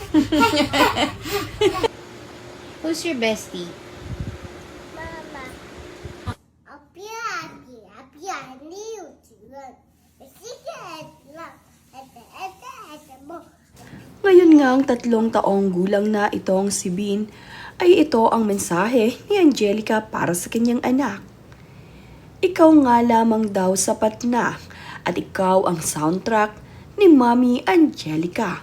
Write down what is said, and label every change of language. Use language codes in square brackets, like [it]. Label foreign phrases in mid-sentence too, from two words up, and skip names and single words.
[en] Who's your bestie? Mama. [zh] 我不要你，不要你有主人，我是个狼， [tl] Ngayon ngang 3 taong gulang na itong si Bin ay ito ang mensahe ni Angelica para sa kanyang anak. Ikaw nga lamang daw sapat na at ikaw ang soundtrack ni Mami Angelica.